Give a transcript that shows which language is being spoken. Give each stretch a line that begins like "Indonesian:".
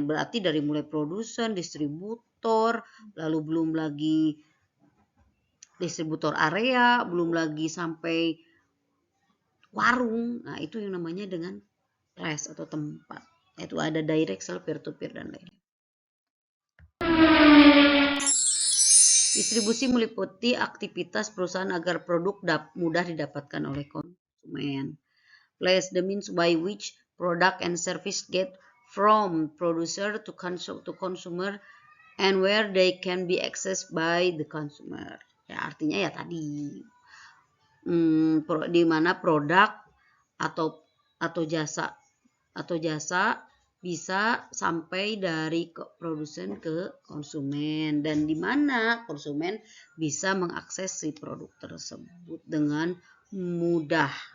Indonesian: Berarti dari mulai produsen, distributor, lalu belum lagi distributor area, belum lagi sampai warung. Nah, itu yang namanya dengan place atau tempat. Itu ada direct sell, peer to peer dan lain-lain. Distribusi meliputi aktivitas perusahaan agar produk mudah didapatkan oleh konsumen.
English: Place, the means by which product and service get from producer to consumer and where they can be accessed by the consumer.
Indonesian: Ya, artinya ya tadi di mana produk atau jasa bisa sampai dari produsen ke konsumen, dan di mana konsumen bisa mengakses si produk tersebut dengan mudah.